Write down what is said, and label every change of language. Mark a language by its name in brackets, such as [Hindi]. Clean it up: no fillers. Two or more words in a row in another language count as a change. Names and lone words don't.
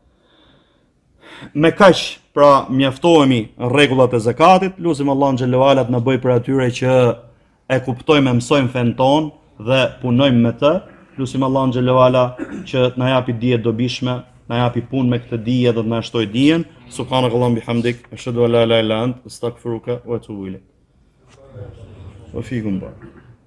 [Albanian] Me kaq, pra mjaftohemi rregullat e zakatit. Lutim Allahun [Arabic] جل وعلا [Albanian] të na bëj për atyre që e kuptojmë e mësojmë fen ton dhe punojmë me të. Lutim Allahun [Arabic] جل وعلا [Albanian] që na japi dije dobishme, na japi punë me këtë dije dhe të na shtojë dijen. [Arabic] سبحانك اللهم بحمدك أشهد أن لا إله إلا أنت أستغفرك وأتوب إليك. وفيكم بارك.